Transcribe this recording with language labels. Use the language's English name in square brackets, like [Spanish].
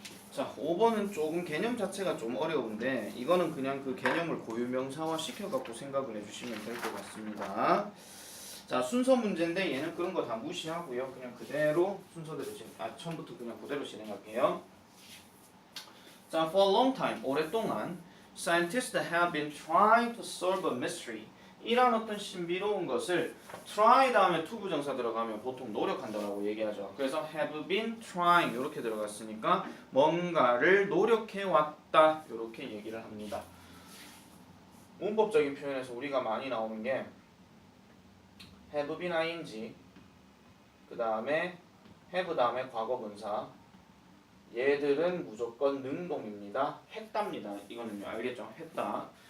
[Korean] 자, 5번은 조금 개념 자체가 좀 어려운데 이거는 그냥 그 개념을 고유명사화 시켜갖고 생각을 해주시면 될 것 같습니다. 자, 순서 문제인데 얘는 그런 거 다 무시하고요. 그냥 그대로 순서대로 처음부터 그냥 그대로 진행할게요. [English] 자, for a long time, [Korean] 오랫동안 [English] scientists have been trying to solve a mystery. [Korean] 이란 어떤 신비로운 것을 try 다음에 to 부정사 들어가면 보통 노력한다라고 얘기하죠. 그래서 have been trying 이렇게 들어갔으니까 뭔가를 노력해 왔다 이렇게 얘기를 합니다. 문법적인 표현에서 우리가 많이 나오는 게 have been ing 그 다음에 have 다음에 과거분사 얘들은 무조건 능동입니다. 했답니다. 이거는요 알겠죠? 했다.